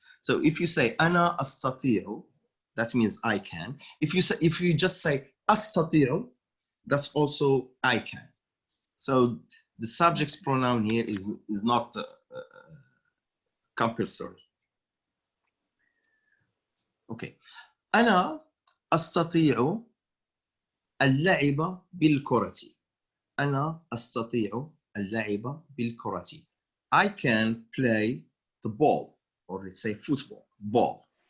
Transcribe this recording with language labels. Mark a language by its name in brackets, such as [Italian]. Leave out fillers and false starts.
[English] So if you say [Arabic] أنا أستطيع, [English] that means I can. If you just say أستطيع, that's also I can. So the subject's pronoun here is not compulsory. Okay. [Arabic] أنا أستطيع اللعب بالكرة. أنا أستطيع اللعب بالكرة. [English] I can play the ball, or let's say football, ball.